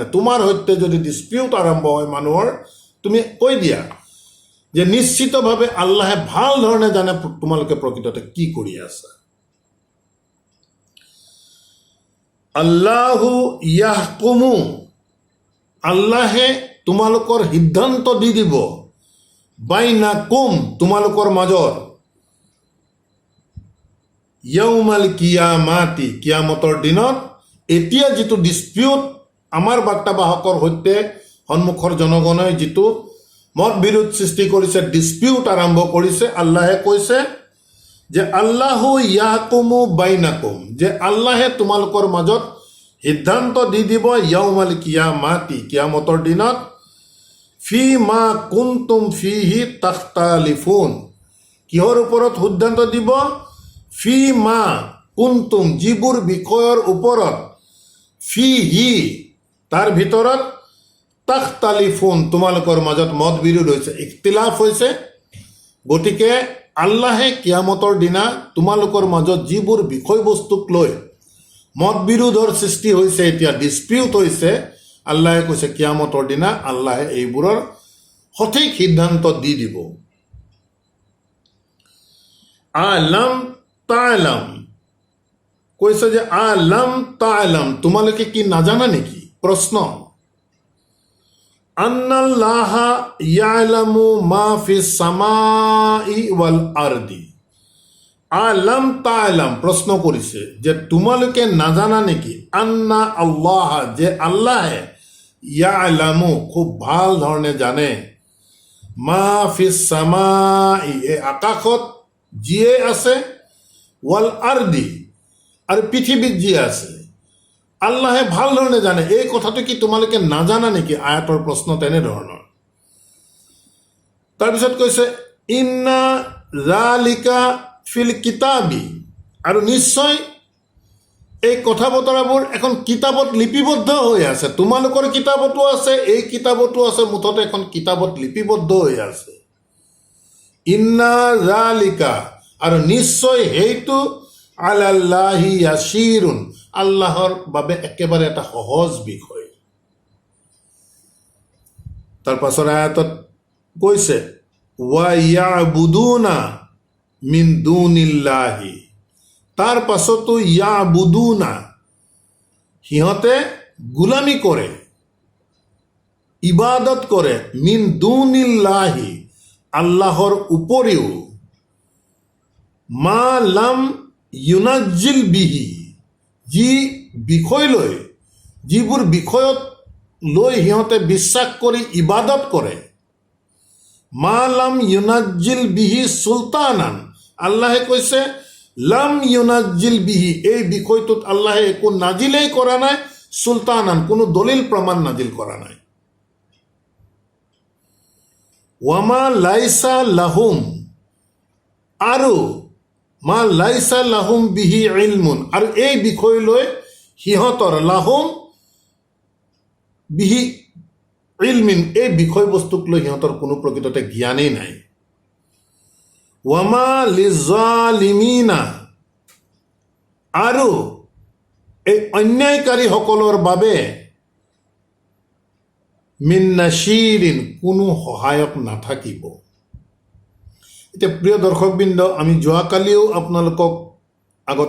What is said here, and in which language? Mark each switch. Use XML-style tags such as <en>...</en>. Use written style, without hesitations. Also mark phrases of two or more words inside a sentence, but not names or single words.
<as>তোমাৰ সৈতে যদি ডিছপিউট আৰম্ভ হয় মানুহৰ, তুমি কৈ দিয়া যে নিশ্চিতভাৱে আল্লাহে ভাল ধৰণে জানে তোমালোকে প্ৰকৃততে কি কৰি আছা।</as> <ar>الله يحكم,</ar> <as>আল্লাহে তোমালোকৰ সিদ্ধান্ত দি দিব, বাইনাকুম, তোমালোকৰ মাজত,</as> <ar>يوم القيامة,</ar> <as>কিয়ামতৰ দিনত। এতিয়া যিটো ডিছপিউট আমাৰ বাৰ্তাবাহকৰ সৈতে সন্মুখৰ জনগণে যিটো মত বিৰোধ সৃষ্টি কৰিছে, ডিছপিউট আৰম্ভ কৰিছে, আল্লাহে কৈছে যে</as> <ar>الله يحكم بينكم,</ar> <as>যে আল্লাহে তোমালোকৰ মাজত সিদ্ধান্ত দি দিব,</as> <ar>يوم القيامة,</ar> <as>কিয়ামতৰ দিনত,</as> <ar>في ما كنتم فيه تختلفون,</ar> <as>কিহৰ ওপৰত সিদ্ধান্ত দিব,</as> <ar>في ما كنتم,</ar> <as>যিবোৰ বিষয়ৰ ওপৰত, ফিহি, তাৰ ভিতৰত, তাখতালিফুন, তোমালোকৰ মাজত মত বিৰোধ হৈছে, ইখতিলাফ হৈছে। গতিকে আল্লাহে কিয়ামতৰ দিনা তোমালোকৰ মাজত যিবোৰ বিষয়বস্তুক লৈ মত বিৰোধৰ সৃষ্টি হৈছে, এতিয়া ডিছপিউট হৈছে, আল্লাহে কৈছে কিয়ামতৰ দিনা আল্লাহে এইবোৰৰ সঠিক সিদ্ধান্ত দি দিব।</as> <ar>ألم تعلم,</ar> <as>কৈছে যে</as> <ar>ألم تعلم,</ar> <as>তোমালোকে কি নাজানা নেকি? প্ৰশ্ন।</as> <ar>أن الله يعلم ما في السماء والأرض ألم تعلم,</ar> <as>প্ৰশ্ন কৰিছে যে তোমালোকে নাজানা নেকি,</as> <ar>أن الله,</ar> <as>যে আল্লাহে, ইয়ালামু, খুব ভাল ধৰণে জানে,</as> <ar>ما في السماء,</ar> <as>এই আকাশত যিয়ে আছে,</as> <ar>والأرض,</ar> <as>আৰু পৃথিৱীত যি আছে, আল্লাহে ভাল ধৰণে জানে। এই কথাটো কি তোমালোকে নাজানা নেকি? আয়াতৰ প্ৰশ্ন তেনেধৰণৰ। তাৰপিছত কৈছে</as> <ar>إن ذلك في الكتاب,</ar> <as>আৰু নিশ্চয় এই কথা বতৰাবোৰ এখন কিতাপত লিপিবদ্ধ হৈ আছে, তোমালোকৰ কিতাপতো আছে, এই কিতাপতো আছে, মুঠতে এখন কিতাপত লিপিবদ্ধ হৈ আছে।</as> <ar>إن ذلك,</ar> <as>আৰু নিশ্চয় সেইটো,</as> <ar>على الله يسير,</ar> <as>আল্লাহৰ বাবে একেবাৰে এটা সহজ বিষয়। তাৰ পাছৰ আয়াতত কৈছে</as> <ar>ويعبدون من دون الله,</ar> <as>তাৰ পাছতো ইয়াবুদুনা, সিহঁতে গোলামী কৰে, ইবাদত কৰে</as> <ar>من دون الله</ar> <as>আল্লাহৰ উপৰিও</as> <ar>ما لم ينزل به</ar> <as>যি বিষয় লৈ যিবোৰ বিষয়ত লৈ সিহঁতে বিশ্বাস কৰি ইবাদত কৰে</as> <ar>ما لم ينزل به سلطانا</ar> <as>আল্লাহে কৈছে</as> <ar>لم ينزل به</ar> <as>এই বিষয়টোত আল্লাহে একো নাজিলেই কৰা নাই চুলতানান কোনো দলিল প্ৰমাণ নাজিল কৰা নাই</as> <ar>وما ليس لهم</ar> <as>আৰু</as> <ar>ما ليس لهم به علم</ar> <as>আৰু এই বিষয় লৈ সিহঁতৰ</as> <ar>لهم به علم</ar> <as>এই বিষয়বস্তুক লৈ সিহঁতৰ কোনো প্ৰকৃততে জ্ঞানেই নাই</as> <ar>وما للظالمين</ar> <as>আৰু এই অন্যায়কাৰীসকলৰ বাবে</as> <ar>من نصير</ar> <as>কোনো সহায়ক নাথাকিব এতিয়া প্ৰিয় দৰ্শকবৃন্দ আমি যোৱাকালিও আপোনালোকক আগত</as>